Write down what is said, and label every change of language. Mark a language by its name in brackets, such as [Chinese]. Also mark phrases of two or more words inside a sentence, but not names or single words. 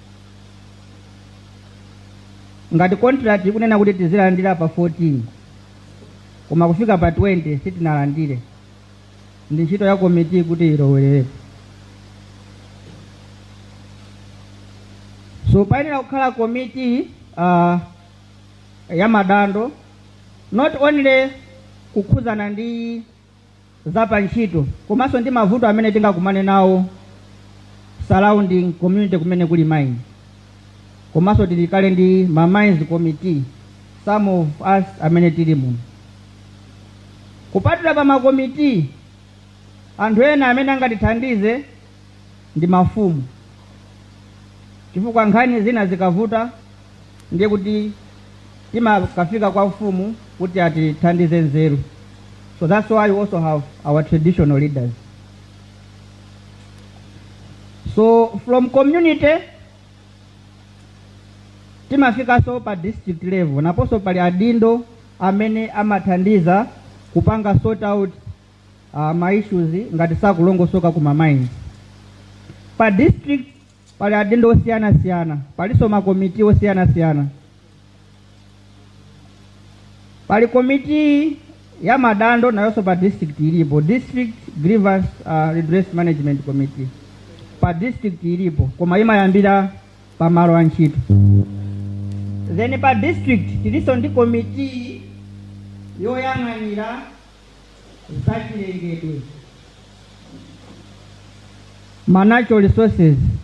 [Nyanja] Ngati contract ikunena kuti tizilandira pa 14 koma kufika pa 20 sitinalandire, ndi ntchito ya komiti kuti ilowerere. So payenera kukhala komiti ya madando, [English] not only [Nyanja] kukhuzana ndi zapa ntchito komanso ndi mavuto amene tingakumane nawo [English] surrounding community [Nyanja] kumene kuli mine. Komanso tilikale ndi ma [English] mines committee, some of us [Nyanja] amene tili muno. Kupatula pa makomiti, anthu ena amene angatithandize ndi mafumu, chifukwa nkhani zina zikavuta ndiye kuti timakafika kwa mfumu kuti atithandize nzeru. [English] So that's why we also have our traditional leaders. So from community [Nyanja] timafika so pa [English] district level, [Nyanja] naponso pali adindo amene amathandiza kupanga [English] sort out [Nyanja] ma issues ngati sakulongosoka kuma mines. Pa district pali adindo osiyana siyana, paliso makomiti osiyana siyana. Pali komiti ya madando nayonso pa district ilipo, [English] district grievance redress management committee. [Nyanja] Pa district ilipo koma imayambira pa malo a ntchito. Then pa district tiliso ndi komiti yoyang'anira zachilengedwe, [English] natural resources.